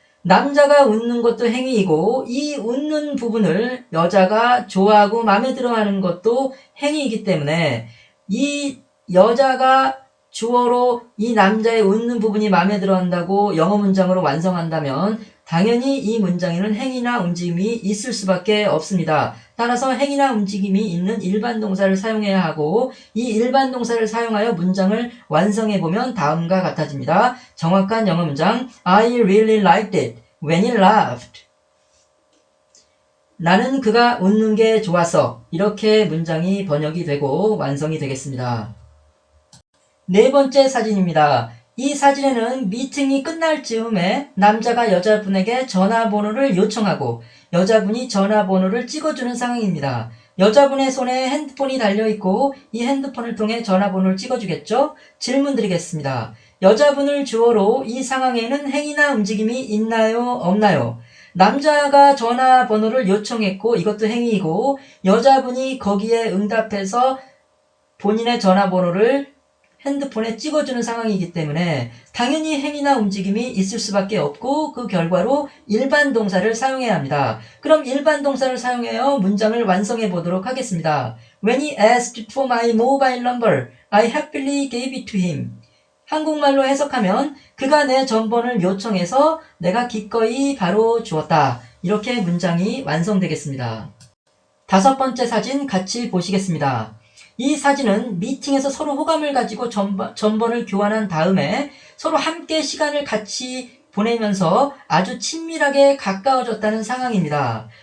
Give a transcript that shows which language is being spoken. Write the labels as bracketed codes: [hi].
[ko] 남자가 웃는 것도 행위이고 이 웃는 부분을 여자가 좋아하고 마음에 들어하는 것도 행위이기 때문에 이 여자가 주어로 이 남자의 웃는 부분이 마음에 들어한다고 영어 문장으로 완성한다면 당연히 이 문장에는 행위나 움직임이 있을 수밖에 없습니다. 따라서 행위나 움직임이 있는 일반 동사를 사용해야 하고 이 일반 동사를 사용하여 문장을 완성해보면 다음과 같아집니다. 정확한 영어 문장 [en] I really liked it when he laughed. [ko] 나는 그가 웃는 게 좋았어. 이렇게 문장이 번역이 되고 완성이 되겠습니다. 네 번째 사진입니다. 이 사진에는 미팅이 끝날 즈음에 남자가 여자분에게 전화번호를 요청하고 여자분이 전화번호를 찍어주는 상황입니다. 여자분의 손에 핸드폰이 달려있고 이 핸드폰을 통해 전화번호를 찍어주겠죠? 질문 드리겠습니다. 여자분을 주어로 이 상황에는 행위나 움직임이 있나요? 없나요? 남자가 전화번호를 요청했고 이것도 행위이고 여자분이 거기에 응답해서 본인의 전화번호를 핸드폰에 찍어주는 상황이기 때문에 당연히 행위나 움직임이 있을 수밖에 없고 그 결과로 일반 동사를 사용해야 합니다. 그럼 일반 동사를 사용하여 문장을 완성해 보도록 하겠습니다. [en] When he asked for my mobile number, I happily gave it to him. [ko] 한국말로 해석하면 그가 내 전번을 요청해서 내가 기꺼이 바로 주었다. 이렇게 문장이 완성되겠습니다. 다섯 번째 사진 같이 보시겠습니다. 이 사진은 미팅에서 서로 호감을 가지고 전번을 교환한 다음에 서로 함께 시간을 같이 보내면서 아주 친밀하게 가까워졌다는 상황입니다.